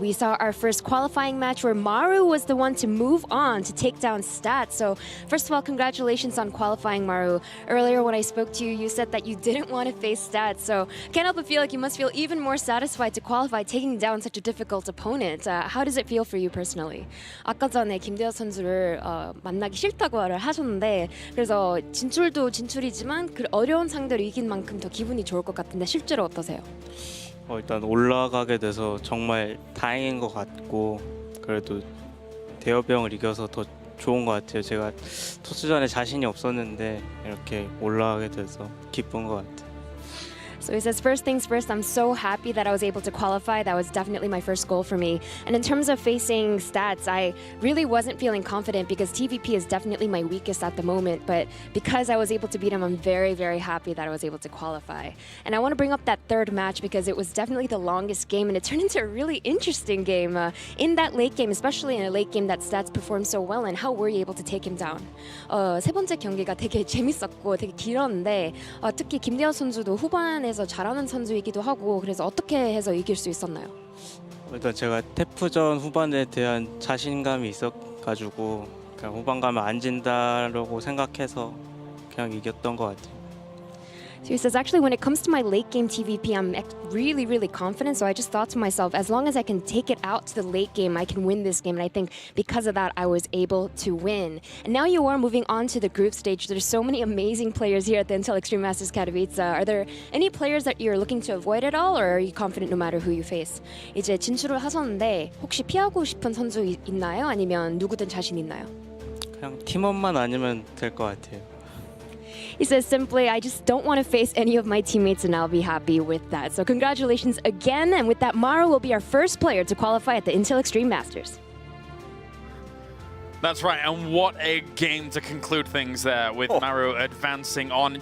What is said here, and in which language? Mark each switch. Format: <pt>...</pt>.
<en>We saw our first qualifying match where Maru was the one to move on to take down Stats. So, first of all, congratulations on qualifying, Maru. Earlier, when I spoke to you, you said that you didn't want to face Stats. So, can't help but feel like you must feel even more satisfied to qualify, taking down such a difficult opponent. How does it feel for you personally?</en> <ko>아까 전에 김대엽 선수를 만나기 싫다고 말을 하셨는데, 그래서 진출도 진출이지만 그 어려운 상대로 이긴 만큼 더 기분이 좋을 것 같은데 실제로 어떠세요? 일단 올라가게 돼서 정말 다행인 것 같고 그래도 대엽이 형을 이겨서 더 좋은 것 같아요. 제가 토스전에 자신이 없었는데 이렇게 올라가게 돼서 기쁜 것 같아요.</ko> <en>So he says, first things first, I'm so happy that I was able to qualify. That was definitely my first goal for me. And in terms of facing Stats, I really wasn't feeling confident because TVP is definitely my weakest at the moment. But because I was able to beat him, I'm very, very happy that I was able to qualify. And I want to bring up that third match because it was definitely the longest game and it turned into a really interesting game. In that late game, especially in a late game that Stats performed so well in, how were you able to take him down?</en> <ko>세 번째 경기가 되게 재밌었고 되게 길었는데 특히 김대엽 선수도 후반에 잘하는 선수이기도 하고 그래서 어떻게 해서 이길 수 있었나요? 일단 제가 태프전 후반에 대한 자신감이 있어가지고 그냥 후반 가면 안 진다라고 생각해서 그냥 이겼던 것 같아요.</ko> <en>So he says, actually, when it comes to my late game TVP, I'm really, really confident. So I just thought to myself, as long as I can take it out to the late game, I can win this game. And I think because of that, I was able to win. And now you are moving on to the group stage. There's so many amazing players here at the Intel Extreme Masters Katowice. Are there any players that you're looking to avoid at all, or are you confident no matter who you face?</en> <ko>이제 진출을 하셨는데 혹시 피하고 싶은 선수 있나요? 아니면 누구든 자신 있나요? 그냥 팀원만 아니면 될 것 같아요.</ko> <en>He says simply, I just don't want to face any of my teammates and I'll be happy with that. So congratulations again. And with that, Maru will be our first player to qualify at the Intel Extreme Masters. That's right, and what a game to conclude things there with Maru advancing on.</en>